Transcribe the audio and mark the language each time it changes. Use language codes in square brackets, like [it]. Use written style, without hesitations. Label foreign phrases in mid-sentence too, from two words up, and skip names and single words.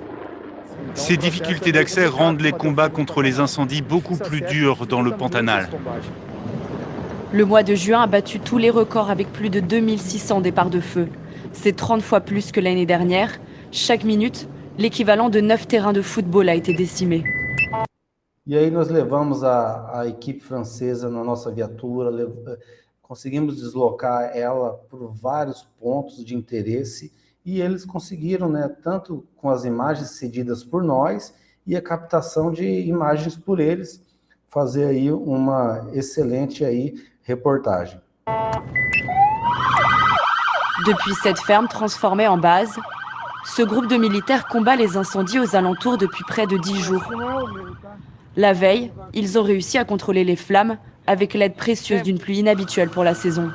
[fr] Ces difficultés d'accès rendent les combats contre les incendies beaucoup plus durs dans le Pantanal. Le mois de juin a battu tous les records avec plus de 2600 départs de feu. C'est 30 fois plus que l'année dernière. Chaque minute, l'équivalent de 9 terrains de football a été décimé. [pt] E aí nós levamos a equipe francesa na nossa viatura, conseguimos deslocar ela por vários pontos de interesse e eles conseguiram, né, tanto com as imagens cedidas por nós e a captação de imagens por eles, fazer aí uma excelente aí reportagem. [fr] Depuis cette ferme transformée en base, ce groupe de militaires combat les incendies aux alentours depuis près de 10 jours. La veille, ils ont réussi à contrôler les flammes avec l'aide précieuse d'une pluie inhabituelle pour la saison.